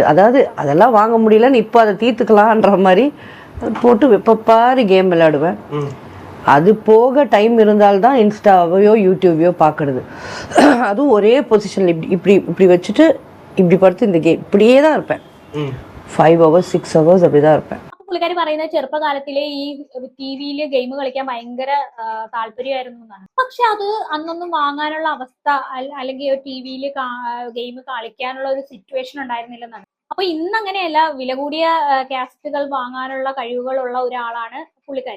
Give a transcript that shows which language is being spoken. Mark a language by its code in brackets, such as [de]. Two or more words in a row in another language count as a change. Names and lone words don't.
[ta] அதாவது அதெல்லாம் வாங்க முடியலன்னு இப்போ அதை தீர்த்துக்கலான்ற மாதிரி போட்டு எப்போ பாரு கேம் விளையாடுவேன். அது போக டைம் இருந்தால்தான் இன்ஸ்டாவையோ யூடியூபையோ பார்க்கறது. அதுவும் ஒரே பொசிஷனில் இப்படி இப்படி வச்சுட்டு இப்படி படுத்து இந்த கேம் இப்படியே தான் இருப்பேன். [en] 5 hours 6 hours [ta] அப்படி தான் இருப்பேன். [ml] പുള്ളിക്കാരി പറയുന്നത് ചെറുപ്പകാലത്തിലെ ഈ ടിവിയില് ഗെയിം കളിക്കാൻ ഭയങ്കര താല്പര്യമായിരുന്നു എന്നാണ്. പക്ഷെ അത് അന്നൊന്നും വാങ്ങാനുള്ള അവസ്ഥ അല്ലെങ്കിൽ ടിവിയിൽ ഗെയിം കളിക്കാനുള്ള ഒരു സിറ്റുവേഷൻ ഉണ്ടായിരുന്നില്ലെന്നാണ്. അപ്പൊ ഇന്ന് അങ്ങനെയല്ല, വില കൂടിയ കാസറ്റുകൾ വാങ്ങാനുള്ള കഴിവുകളുള്ള ഒരാളാണ് പുള്ളിക്കാരി.